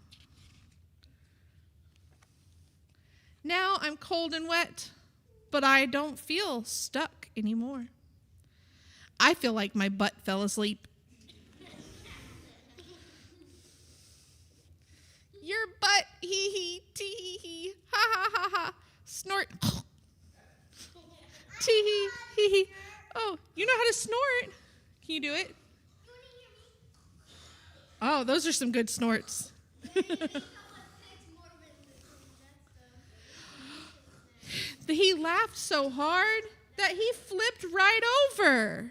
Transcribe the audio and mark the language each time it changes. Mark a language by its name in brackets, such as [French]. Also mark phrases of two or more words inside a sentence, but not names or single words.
[English] Now I'm cold and wet, but I don't feel stuck anymore. I feel like my butt fell asleep. Your butt, hee hee, tee hee hee, ha ha ha ha, snort, tee hee hee hee. Oh, you know how to snort. Can you do it? Oh, those are some good snorts. He laughed so hard that he flipped right over.